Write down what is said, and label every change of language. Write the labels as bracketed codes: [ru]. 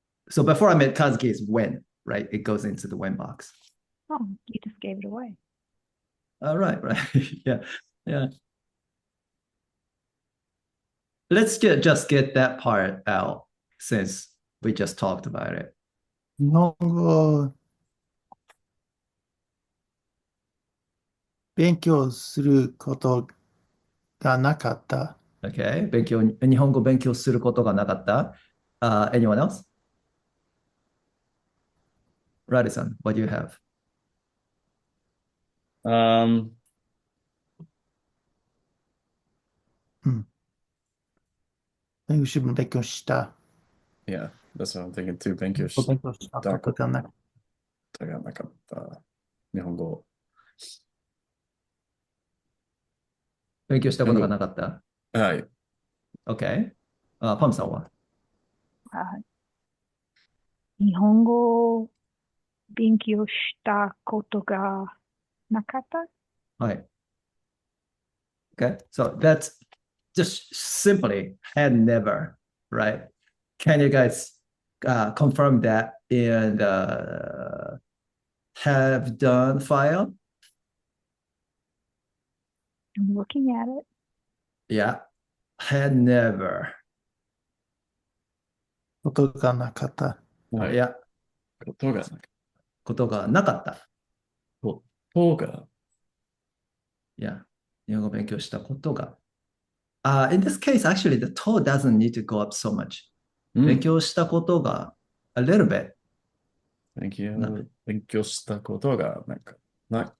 [en] So before I met Kazuki is when, right? It goes into the when box. Oh, you just gave it away. Right. Yeah. Yeah. Let's just get that part out since we just talked about it. [ja] 日本語勉強することがなかった。 [en] Okay. [ja] 日本語勉強することがなかった。 [en] Anyone else? Radisson, what do you have? [ja] 勉強した。 [en] Yeah, that's what I'm thinking too. [ja] 勉強し勉強したことがなかった。たがなかった。日本語。勉強したことがなかった。はい。 OK。 パムさんは日本語を勉強したことがなかった。はい。 [en] Okay, so that's just simply had never, right? Can you guys confirm that in the have done file? I'm looking at it. Yeah, had never. [ja] ことがなかった。はい。 [en] Yeah, [ja] ことがなかった。ことがなかった。ことが。 Yeah, 日本語勉強したことが。 [en] In this case, actually, the to doesn't need to go up so much. [ja] 勉強したことが [en] a little bit. [ja] 勉強したことがなかった。